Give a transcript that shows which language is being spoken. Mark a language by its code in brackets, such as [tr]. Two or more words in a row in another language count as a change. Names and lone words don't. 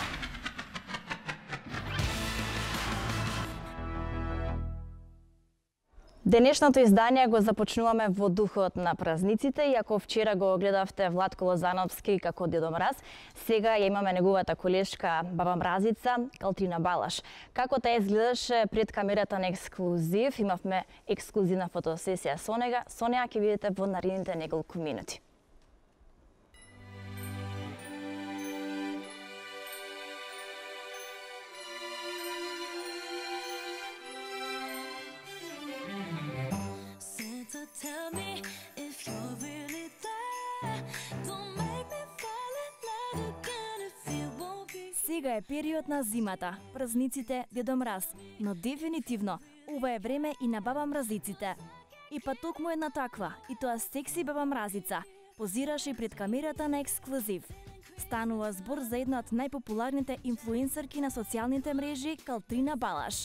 [mk] Денешното издание го започнуваме во духот на празниците, иако вчера го гледавте Владко Лозановски како Дедо Мраз, сега ја имаме неговата колешка баба Мразица, Калтрина Балаш. Како таа изгледаше пред камерата на Ексклузив, имавме ексклузивна фотосесија со неа ќе видите во наредните неколку минути. [en] Tell me if you're really there. Don't make me fall in love again if you won't be. [mk] Сега е период на зимата, празниците Дедо Мраз, но дефинитивно ова е време и на баба Мразиците. И па токму една таква, и тоа секси баба Мразица, позираше пред камерата на Ексклузив. Станува збор за една од најпопуларните инфлуенсерки на социјалните мрежи, Калтрина Балаш.